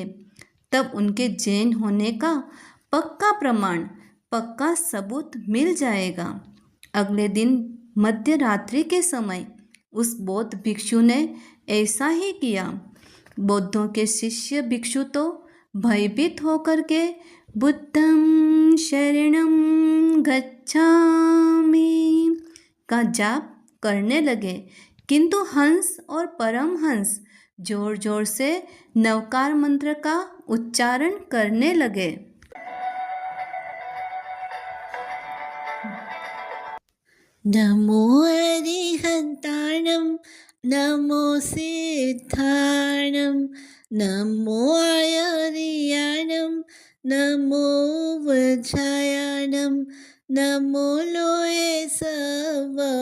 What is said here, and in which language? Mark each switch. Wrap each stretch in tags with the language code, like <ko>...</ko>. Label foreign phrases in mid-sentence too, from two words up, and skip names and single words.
<hi>तब उनके जैन होने का पक्का प्रमाण, पक्का सबूत मिल जाएगा। अगले दिन मध्य रात्रि के समय उस बौद्ध भिक्षु ने ऐसा ही किया। बौद्धों के शिष्य भिक्षु तो भयभीत होकर के</hi> <pi>बुद्धं शरणं गच्छामि</pi> <hi>का जाप करने लगे, किंतु हंस और परमहंस जोर जोर से नवकार मंत्र का उच्चारण करने लगे।</hi> <pra>नमो अरिहन्ताणं नमो सिद्धाणं नमो आर्याणं नमो वज्रायणं नमो लोये सव</pra>